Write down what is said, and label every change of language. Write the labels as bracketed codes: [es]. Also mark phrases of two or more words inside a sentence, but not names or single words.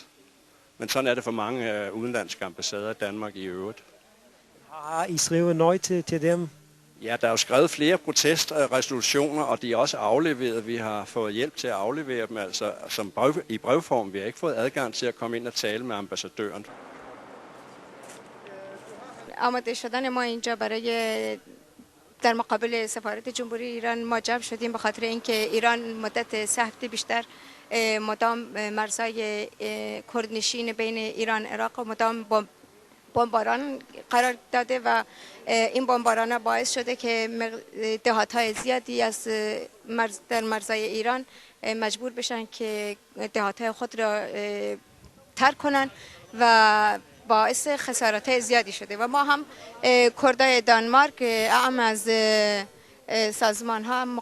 [da] Men sådan er det for mange udenlandske ambassader i Danmark i øvrigt. Har I skrevet noget til dem? Ja, der er jo skrevet flere protestresolutioner, og de er også afleveret. Vi har fået hjælp til at aflevere dem, altså i brevform. Vi har ikke fået adgang til at komme ind og tale med ambassadøren. [fa] آماده شدن ما اینجا برای در مقابل سفارت جمهوری ایران ما جمع شدیم به خاطر اینکه ایران مدت 3 هفته بیشتر مدام مرزهای کردنشین بین ایران و عراق مدام بمباران قرار داده و این بمباران باعث شده که دهات‌های زیادی از در مرزهای ایران مجبور بشن که دهات‌های خود را ترک کنن و باعث خسارات زیادی شده و ما هم کردای دانمارک اعم از سازمان ها